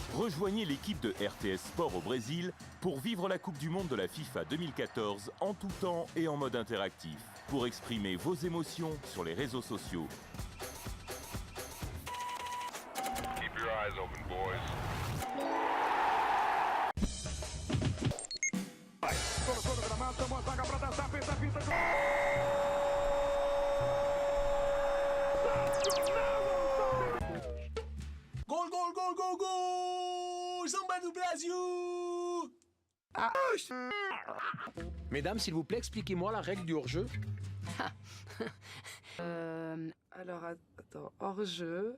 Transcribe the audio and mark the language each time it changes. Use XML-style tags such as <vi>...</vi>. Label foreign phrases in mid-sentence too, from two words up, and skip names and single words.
<fr>rejoignez l'équipe de RTS Sport au Brésil pour vivre la Coupe du Monde de la FIFA 2014 en tout temps et en mode interactif, pour exprimer vos émotions sur les réseaux sociaux.</fr> <en>Keep your eyes open, boys.</en> <pt>Gol, gol, gol, gol, gol! Samba do Brasil! Ah.</pt> <fr>Mesdames, s'il vous plaît, expliquez-moi la règle du hors-jeu. Alors, attends, hors-jeu.</fr>